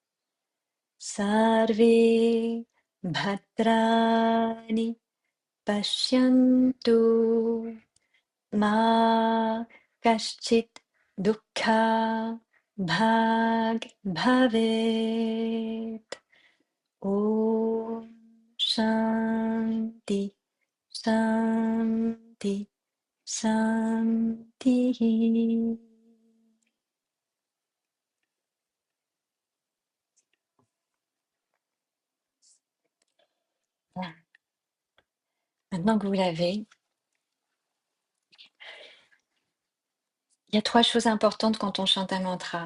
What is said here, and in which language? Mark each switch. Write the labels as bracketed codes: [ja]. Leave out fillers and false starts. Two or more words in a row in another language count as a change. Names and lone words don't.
[sa] सर्वे भद्राणि पश्यन्तु मा कश्चित् दुःख भाग् भवेत्. ॐ शान्तिः शान्तिः शान्तिः. [fr] Voilà. Maintenant que vous l'avez, il y a 3 choses importantes quand on chante un mantra.